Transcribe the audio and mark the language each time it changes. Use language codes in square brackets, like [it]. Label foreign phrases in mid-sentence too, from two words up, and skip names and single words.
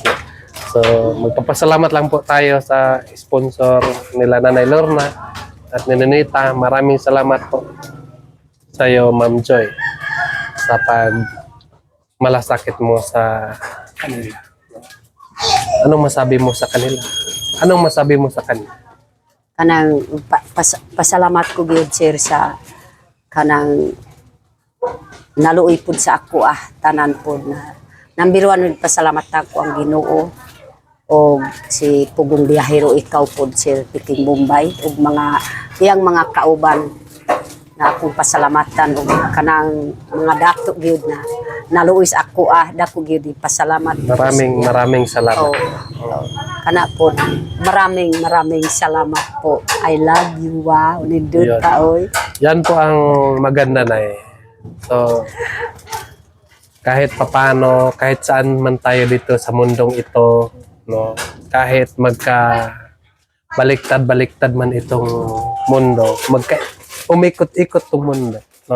[tl] So, magpapasalamat lang po tayo sa sponsor nila Nanay Lorna at Ninita. Maraming salamat po sa iyo, Ma'am Joy, sa pag malasakit mo sa kanila. Anong masabi mo sa kanila? Anong masabi mo sa kanila? [ceb] Kanang pasalamat ko gyud, sir, sa kanang naluoy pud sa ako tanan pud na number 1 pasalamat ako ang Ginoo o si Pugong Biyahero, ikaw pud, sir, Piking Bombay ug iyang mga kauban na akong pasalamatan ug kanang mga dato gyud na naluoy sa ako dako gyud pasalamat. [tl] Maraming salamat. Kana po, maraming salamat po. [en] I love you. [ceb] Wow, nindot ka, oy. [tl] Yan po ang maganda na So, kahit papano, kahit saan man tayo dito sa mundong ito, no, kahit baliktad man itong mundo, umikot-ikot itong mundo, no.